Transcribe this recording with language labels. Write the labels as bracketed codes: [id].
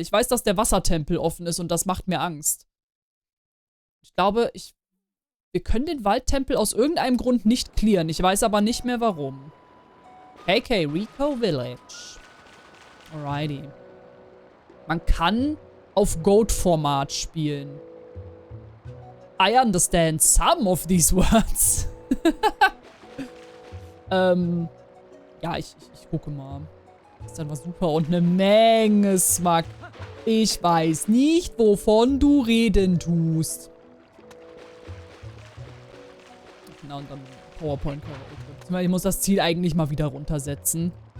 [de] Ich weiß, dass der Wassertempel offen ist und das macht mir Angst. Ich glaube, wir können den Waldtempel aus irgendeinem Grund nicht clearen. Ich weiß aber nicht mehr warum. KK, Rico Village. Alrighty. Man kann auf Goat-Format spielen. [en] I understand some of these words. [de] Ja, ich gucke mal. Das ist dann was super und eine Menge Smack. Ich weiß nicht, wovon du reden tust. Na, und dann PowerPoint. Ich muss das Ziel eigentlich mal wieder runtersetzen.